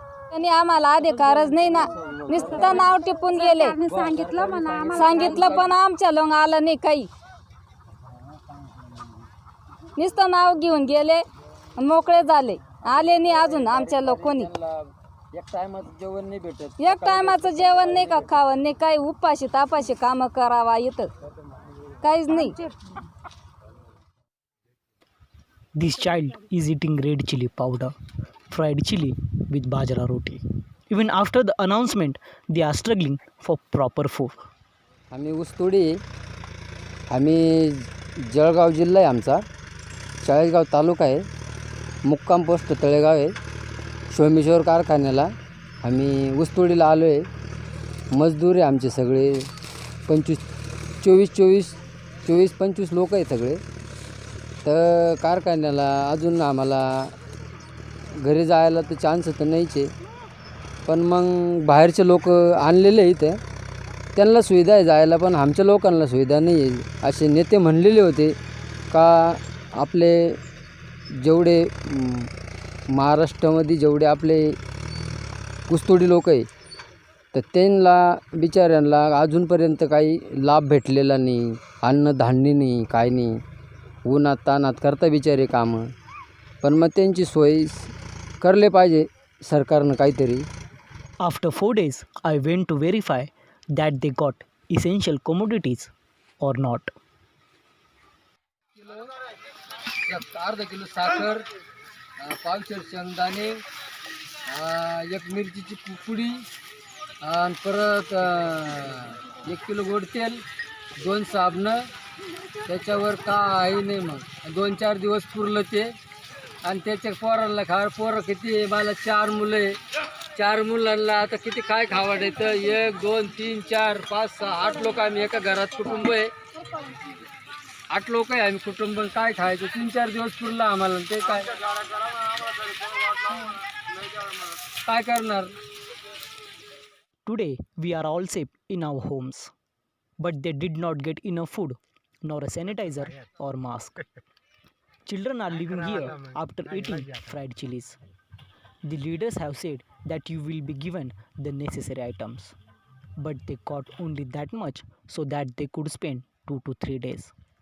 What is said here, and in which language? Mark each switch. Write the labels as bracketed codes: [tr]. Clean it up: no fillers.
[mr] त्यांनी आम्हाला अधिकारच नाही ना नुसतं नाव टिपून गेले सांगितलं पण आमच्या लोक आलं नाही काही नुसतं नाव घेऊन गेले मोकळे झाले आले नाही अजून आमच्या लोक कोणी एक टायमाचं जेवण नाही भेटत एक टायमाचं जेवण नाही का खावं नाही काही उपाशी तापाशी कामं करावा इथं काहीच नाही [en] This child is eating red chili powder, fried chili with bajra roti. Even after the announcement, they are struggling for proper food. [mr] आम्ही ऊसतोडी आम्ही जळगाव जिल्हा आहे आमचा चाळीसगाव तालुका आहे मुक्काम पोस्ट तळेगाव आहे सोमेश्वर कारखान्याला आम्ही ऊसतोडीला आलो आहे मजदूर आहे आमचे सगळे 24-25 लोक आहे सगळे तर कारखान्याला अजून आम्हाला घरी जायला तर चान्स तर नाहीच आहे पण मग बाहेरचे लोक आणलेले इथे त्यांना सुविधा आहे जायला पण आमच्या लोकांना सुविधा नाही आहे असे नेते म्हणलेले होते का आपले जेवढे महाराष्ट्रामध्ये जेवढे आपले ऊसतोडी लोक आहे तर त्यांना बिचाऱ्यांना अजूनपर्यंत काही लाभ भेटलेला नाही अन्नधान्य नाही काय नाही उन्हात तानात करता बिचारे कामं पण मग त्यांची सोय करले पाहिजे सरकारनं काहीतरी [en] After 4 days, I went to verify that they got essential commodities or not. [mr] अर्धा किलो साखर पावशेर शेंगदाणे एक मिरचीची पुडी आणि परत 1 किलो गोड तेल 2 साबणं त्याच्यावर काही नाही मग 2-4 दिवस पुरलं ते आणि त्याच्या पोरांना पोरं किती आहे मला 4 मुलं आहे 4 मुलांना आता किती काय खावाडायचं 1 2 3 4 5 6 8 लोक आम्ही एका घरात कुटुंब आहे 8 लोक आहे आम्ही कुटुंब काय खायचं 3-4 दिवस पुरलं आम्हाला ते काय करणार [en] Today, we are all safe in our homes, but they did not get enough food, nor a sanitizer or mask. Children are living here after eating fried chilies. The leaders have said that you will be given the necessary items, but they got only that much so that they could spend 2 to 3 days.